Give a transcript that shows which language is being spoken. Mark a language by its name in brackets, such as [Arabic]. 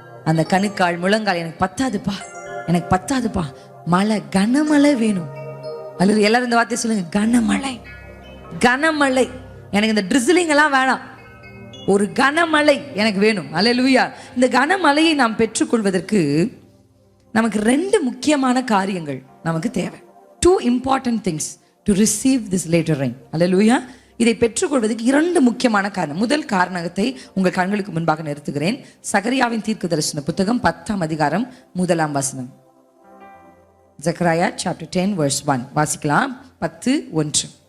[Tamil] அந்த கணுக்கால் முழங்கால் எனக்கு பத்தாதுப்பா, எனக்கு பத்தாதுப்பா, மழை, கனமழை வேணும். அல்லது எல்லாரும் இந்த வார்த்தையை சொல்லுங்க, கனமழை, கனமழை. எனக்கு இந்த ட்ரிசிலிங் எல்லாம் வேணாம், ஒரு கனமழை எனக்கு வேணும். அல்லேலூயா. இந்த கனமழையை நாம் பெற்றுக்கொள்வதற்கு நமக்கு 2 முக்கியமான காரியங்கள் நமக்கு தேவை. [English] 2 important things to receive this later rain. [Tamil] அல்லேலூயா. இதை பெற்றுக்கொள்வதற்கு 2 முக்கியமான காரணம். முதல் காரணத்தை உங்கள் கண்களுக்கு முன்பாக நிறுத்துகிறேன். சகரியாவின் தீர்க்கதரிசன புத்தகம் 10ஆம் அதிகாரம் 1ஆம் வசனம். ஜெகரியா [English] chapter 10 verse 1 [Tamil] வாசிக்கலாம். 10:1.